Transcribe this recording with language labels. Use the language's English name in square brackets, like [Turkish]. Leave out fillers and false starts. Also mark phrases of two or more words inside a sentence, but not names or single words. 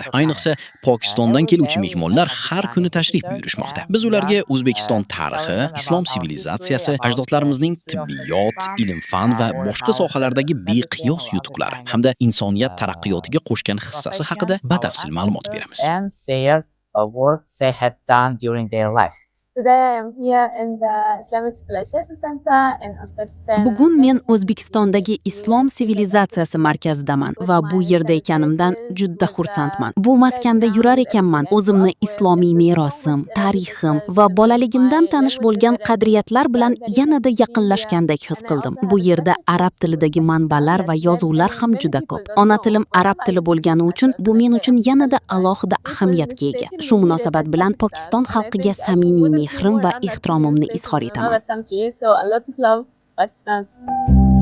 [Uzbek] Ayniqsa Pokistondan keluvchi mehmonlar har kuni tashrif buyurishmoqda. Biz ularga O'zbekiston tarixi, islom sivilizatsiyasi, ajdodlarimizning tibbiyot, ilm-fan va boshqa sohalardagi beqiyos yutuqlari hamda insoniyat taraqqiyotiga qo'shgan hissasi haqida batafsil ma'lumot beramiz. [English] And share a work they had done during their life. Today I'm here in the Islamic Civilization Center in Uzbekistan. [Uzbek] Bugun men O'zbekistondagi Islom sivilizatsiyasi markazidaman va bu yerda ekanimdan juda xursandman. Bu maskanda yurar ekanman, o'zimni islomiy merosim, tarixim va bolaligimdan tanish bo'lgan qadriyatlar bilan yanada yaqinlashgandek his qildim. Bu yerda arab tilidagi manbalar va yozuvlar ham juda ko'p. Ona tilim arab tili bo'lgani uchun bu men uchun yanada alohida ahamiyatga ega. Shu munosabat bilan Pokiston xalqiga samimiy mehrim va ehtiromimni izhor etaman. [English] So a lot of love, Pakistan.